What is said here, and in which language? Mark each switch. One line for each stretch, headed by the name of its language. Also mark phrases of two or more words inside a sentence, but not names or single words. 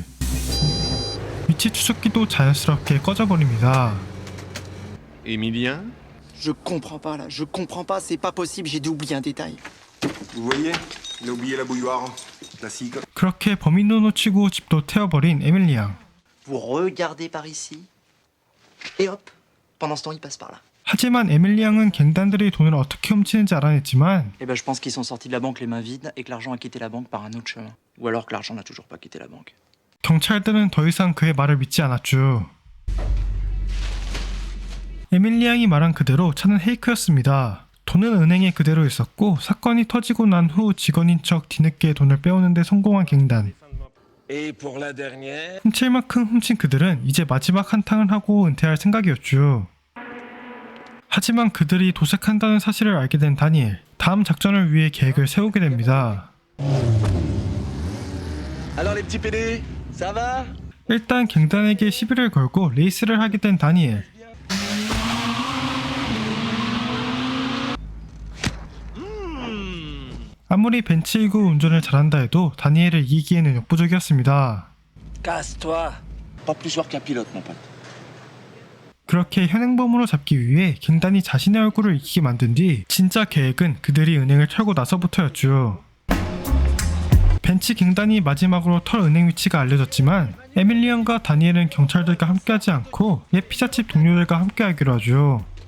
Korean: 위치 추적기도 자연스럽게 꺼져버립니다.
French: Emilien? Je comprends pas là, je comprends pas, c'est pas possible, j'ai dû oublier un détail. Vous voyez, il a oublié la bouilloire. Classique.
Korean: 그렇게 범인도 놓치고 집도 태워버린 에밀리 양.
French: Vous regardez par ici. Et hop, pendant ce temps, il passe par là.
Korean: 하지만 에밀리 양은 갱단들이 돈을 어떻게 훔치는지 알아냈지만
French: Eh ben, je pense qu'ils sont sortis de la banque les mains vides et que l'argent a quitté la banque par un autre chemin. Ou alors que l'argent n'a toujours pas quitté la banque.
Korean: 경찰들은 더 이상 그의 말을 믿지 않았죠. 에밀리 양이 말한 그대로 차는 헤이크였습니다. 돈은 은행에 그대로 있었고 사건이 터지고 난 후 직원인 척 뒤늦게 돈을 빼오는데 성공한 갱단. 훔칠 만큼 훔친 그들은 이제 마지막 한탕을 하고 은퇴할 생각이었죠. 하지만 그들이 도색한다는 사실을 알게 된 다니엘. 다음 작전을 위해 계획을 세우게 됩니다.
French: Alors les petits PD, ça va?
Korean: 일단 갱단에게 시비를 걸고 레이스를 하게 된 다니엘. 아무리 벤츠이고 운전을 잘한다 해도 다니엘을 이기기에는 역부족이었습니다.
French: Casse-toi. Pas plus fort qu'un pilote, mon pote.
Korean: 그렇게 현행범으로 잡기 위해 갱단이 자신의 얼굴을 이기게 만든 뒤 진짜 계획은 그들이 은행을 털고 나서부터였죠. 벤츠 갱단이 마지막으로 털 은행 위치가 알려졌지만 에밀리 양과 다니엘은 경찰들과 함께하지 않고 옛 피자집 동료들과 함께하기로 하죠.